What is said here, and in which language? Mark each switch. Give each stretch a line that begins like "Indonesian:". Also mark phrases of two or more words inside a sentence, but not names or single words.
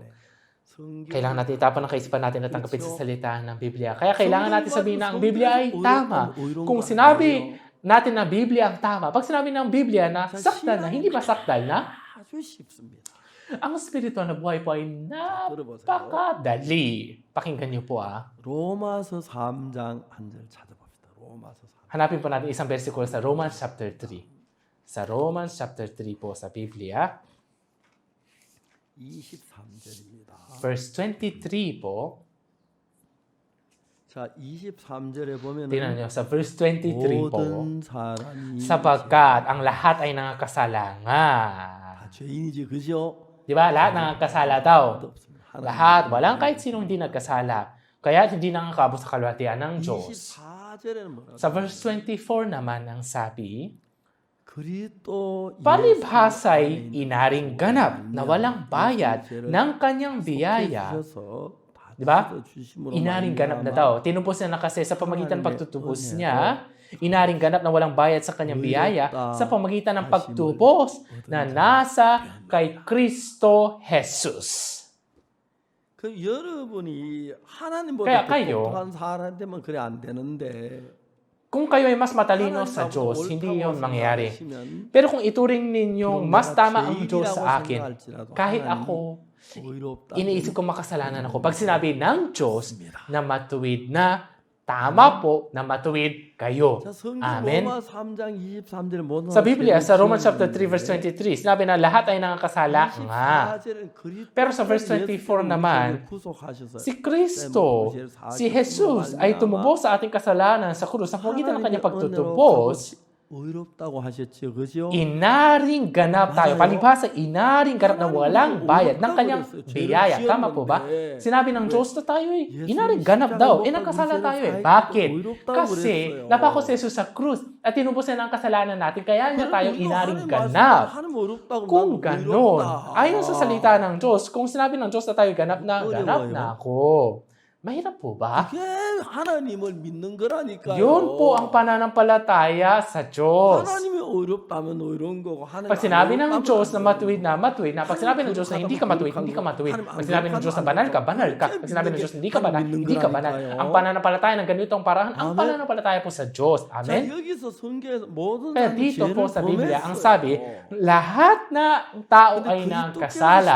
Filipino: Kailangan natin itapan ng kaisipan natin at tanggapin sa salita ng Biblia. Kaya kailangan natin sabihin na ang Biblia ay tama. Kung sinabi natin na Biblia ang tama, pag sinabi ng Biblia na sakdal na, hindi ba sakdal na? Ang spiritual na buhay po ay napakadali. Pakinggan niyo po
Korean: 로마서 3장 1절 찾아봅시다. 로마서 4.
Filipino: Hanapin po natin isang versikulo sa
English: Romans chapter 3.
Filipino: Sa
English: Romans chapter 3
Filipino: po sa Biblia,
Korean: 23절입니다.
Filipino: verse 23 po.
Korean: 자, 23절에 보면은
Filipino: Tingnan nyo, sa verse 23 po,
Korean: 모든 사람이
Filipino: sapagkat ang lahat ay nangakasalangan.
Korean: 다 죄인이지, 그죠?
Filipino: Di ba? Lahat nangakasala daw.
Korean: 없습니다. 하나님.
Filipino: Lahat. Walang kahit sinong hindi nagkasala. Kaya hindi nakakabot sa kalwatian ng Diyos.
Korean: 24절에는 뭐라고?
Filipino: Sa verse 24 naman ang sabi,
Korean: 그리스도
Filipino: palibhasa'y inaring ganap na walang bayad ng kanyang biyaya. Di ba? Inaring ganap na daw. Tinubos niya na kasi sa pamagitan ng pagtutubos niya, inaring ganap na walang bayad sa kanyang biyaya sa pamagitan ng pagtubos na nasa kay Kristo Jesus.
Korean: 그 여러분이 하나님보다
Filipino: Kaya
Korean: 더
Filipino: kayo,
Korean: 똑똑한 사람 되면 그래 안 되는데.
Filipino: Kung kayo ay mas matalino sa Diyos, hindi yun mangyayari. Pero kung ituring ninyong mas tama ang Diyos sa akin, kahit ako, iniisip ko makasalanan ako. Pag sinabi ng Diyos na matuwid na, tama po na matuwid kayo. Amen. Sa Biblia, sa
English: Romans chapter 3 verse 23,
Filipino: sinabi na lahat ay nakakasala nga. Pero sa verse 24 naman, si Kristo, si Jesus ay tumubos sa ating kasalanan sa krus sa pamagitan ng kanyang pagtutubos.
Korean: 의롭다고 하셨죠, 그죠?
Filipino: Inaring ganap tayo. Palibhasa, inaring ganap na walang bayad ng kanyang biyaya. Tama po ba? Sinabi ng Diyos na tayo inaring ganap daw. Nagkasala tayo Bakit? Kasi napako si Jesus sa krus at tinubos niya ng kasalanan natin. Kaya niya tayo inaring ganap. Kung ganon, ayon sa salita ng Diyos, kung sinabi ng Diyos na tayo ganap na ako. Mahirap po ba?
Korean: 그게 하나님을 믿는 거라니까요.
Filipino: Yun po ang pananampalataya sa Diyos.
Korean: 하나님이 어렵다면 어려운 거고 하나님
Filipino: Pag sinabi ng Diyos na matuwid na, matuwid na. Pag sinabi ng Diyos na hindi ka matuwid, hindi ka matuwid. Pag sinabi ng Diyos na banal ka, banal ka. Pag sinabi ng Diyos na hindi ka banal, hindi ka banal. Ang pananampalataya ng ganitong parahan, ang pananampalataya po sa Diyos. Amen? Kaya dito po sa Biblia, ang sabi, lahat na tao ay nagkasala.